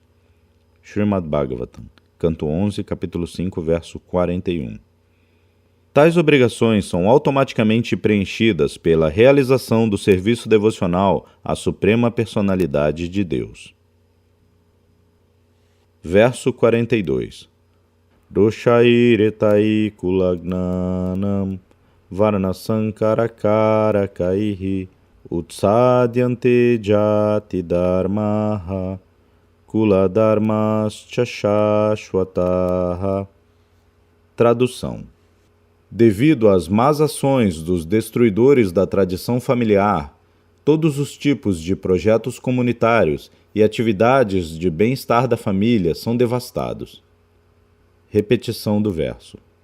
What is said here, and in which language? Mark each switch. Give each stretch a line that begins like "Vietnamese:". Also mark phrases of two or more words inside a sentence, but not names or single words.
Portuguese: Srimad Bhagavatam, canto 11, capítulo 5, verso 41. Tais obrigações são automaticamente preenchidas pela realização do serviço devocional à Suprema Personalidade de Deus. Verso 42.
Sanskrit: दोषैरेतैः कुलघ्नानां वर्णसङ्करकारकैः उत्साद्यन्ते जाति धर्माः कुलधर्माश्च शाश्वताः.
Portuguese: Tradução. Devido às más ações dos destruidores da tradição familiar, todos os tipos de projetos comunitários e atividades de bem-estar da família são devastados. Repetição do verso.